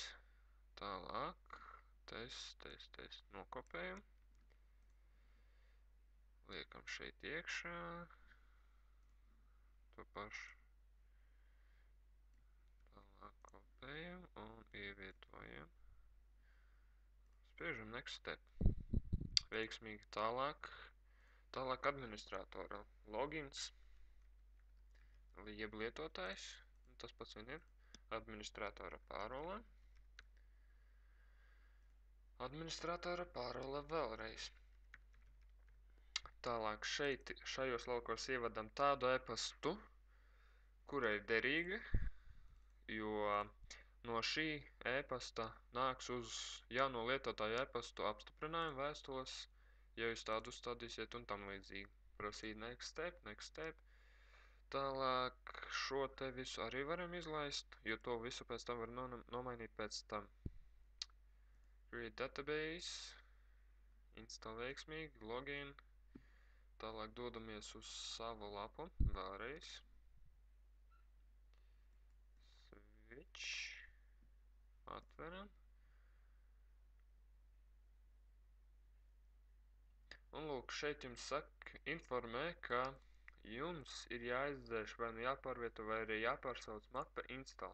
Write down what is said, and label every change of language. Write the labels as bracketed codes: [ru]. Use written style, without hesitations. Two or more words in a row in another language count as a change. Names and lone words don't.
[lv] Tālāk. Test. Nokopējam. Liekam šeit iekšā. To pašu. Tālāk kopējam un ievietojam. Spiežam [en] next step. [lv] Veiksmīgi tālāk. Tālāk administratora logins. Jeb lietotājs. Tas pats vien ir. Administratora pārole. Administratora pārole vēlreiz. Tālāk šajos laukos ievadam tādu e-pastu, kura ir derīga, jo no šī e-pasta nāks uz jauno lietotāju e-pastu apstiprinājumu vēstules, ja jūs tādu uzstādīsiet un tam līdzīgi. [en] Proceed next step. [lv] Tālāk šo te visu arī varam izlaist, jo to visu pēc tam var nomainīt pēc tam. [en] Create database. Install veiksmīgi. Login. [lv] Tālāk dodamies uz savu lapu. Vēlreiz. Switch. Atveram. Un lūk, šeit jums informē, ka jums ir jāizdzēš vai nu jāpārvieto vai arī jāpārsauc mape install.